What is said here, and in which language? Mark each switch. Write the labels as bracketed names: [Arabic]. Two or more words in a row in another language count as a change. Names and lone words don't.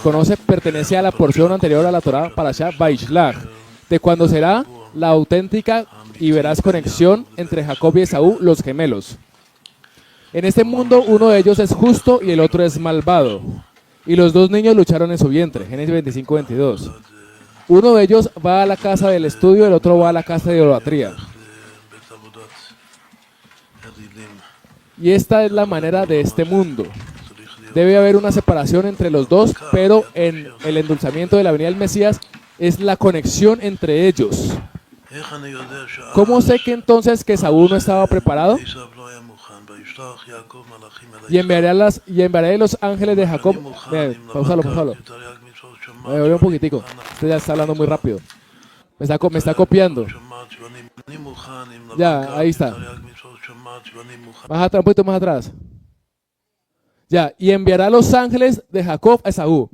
[Spanish] conoce, pertenece a la porción anterior a la Torah Parashat Vaishlach, de cuando será la auténtica y veraz conexión entre Jacob y Esaú, los gemelos. En este mundo, uno de ellos es justo y el otro es malvado. Y los dos niños lucharon en su vientre. Génesis 25-22. Uno de ellos va a la casa del estudio, el otro va a la casa de idolatría. [Hebrew] בית עבודת אלילים. [Spanish] Y esta es la manera de este mundo. [Hebrew] צריך להיות [Spanish] Debe haber una separación entre los dos, pero en el endulzamiento de la venida del Mesías es la conexión entre ellos. [Hebrew] איך אני יודע שאז [Spanish] ¿Cómo sé que entonces que Saúl no estaba preparado? [Hebrew] עשיו לא היה מוכן, וישלח יעקב מלאכים אל [Spanish] Y enviaré los ángeles de Jacob. Pausalo. Me volví un poquitico. Usted ya está hablando muy rápido. Me está copiando. Ya, ahí está. Más atrás, un poquito más atrás. Ya, y enviará los ángeles de Jacob a Esaú.